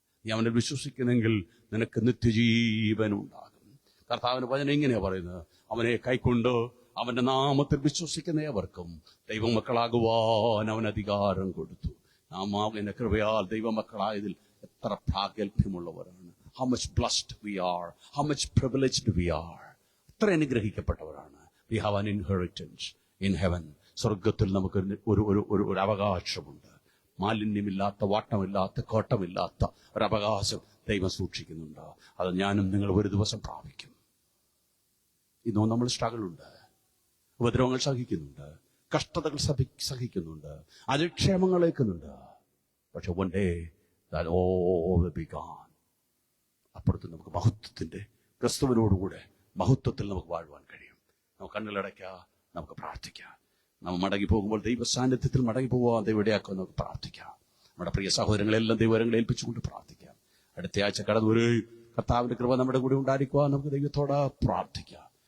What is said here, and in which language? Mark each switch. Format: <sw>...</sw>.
<ml>നീ അവനെ വിശ്വസിക്കുന്നെങ്കിൽ നിനക്ക് നിത്യജീവൻ ഉണ്ടാകും. കർത്താവിന്റെ വചനം ഇങ്ങനെയാ പറയുന്നത്, അവനെ കൈക്കൊണ്ട് അവന്റെ നാമത്തിൽ വിശ്വസിക്കുന്ന ഏവർക്കും ദൈവമക്കളാകുവാൻ അവൻ അധികാരം കൊടുത്തു. നാം അവന്റെ കൃപയാൽ ദൈവമക്കളായതിൽ എത്ര പ്രാഗൽഭ്യമുള്ളവരാണ്.</ml> <en>How much blessed we are, how much privileged we are.</en> <ml>എത്ര അനുഗ്രഹിക്കപ്പെട്ടവരാണ്.</ml> <en>We have an inheritance in heaven.</en> <ml>സ്വർഗത്തിൽ നമുക്ക് ഒരു അവകാശമുണ്ട്. മാലിന്യമില്ലാത്ത, വാട്ടമില്ലാത്ത, കോട്ടമില്ലാത്ത ഒരു അവകാശം ദൈവം സൂക്ഷിക്കുന്നുണ്ട്. അത് ഞാനും നിങ്ങൾ ഒരു ദിവസം പ്രാപിക്കും. ഇന്നും നമ്മൾ സ്ട്രഗിളുണ്ട്, ഉപദ്രവങ്ങൾ സഹിക്കുന്നുണ്ട്, കഷ്ടതകൾ സഹിക്കുന്നുണ്ട്, അതിക്ഷേമങ്ങൾ ഏൽക്കുന്നുണ്ട്. പക്ഷെ</ml> <en>one day that all will be gone.</en> <ml>അപ്പുറത്ത് നമുക്ക് മഹത്വത്തിന്റെ ക്രിസ്തുവിനോടുകൂടെ മഹത്വത്തിൽ നമുക്ക് വാഴുവാൻ കഴിയും. നമുക്ക് കണ്ണുകളടയ്ക്കാം, നമുക്ക് പ്രാർത്ഥിക്കാം. നമ്മൾ മടങ്ങി പോകുമ്പോൾ ദൈവ സാന്നിധ്യത്തിൽ മടങ്ങി പോകാൻ ദൈവം ഇടയാക്കാൻ നമുക്ക് പ്രാർത്ഥിക്കാം. നമ്മുടെ പ്രിയ സഹോദരങ്ങളെല്ലാം ദൈവങ്ങളെ ഏൽപ്പിച്ചുകൊണ്ട് പ്രാർത്ഥിക്കാം. അടുത്ത ആഴ്ച കടന്നു വരികയും കർത്താവിന്റെ കൃപ നമ്മുടെ കൂടെ ഉണ്ടായിരിക്കുവാൻ നമുക്ക് ദൈവത്തോട് പ്രാർത്ഥിക്കാം.</ml>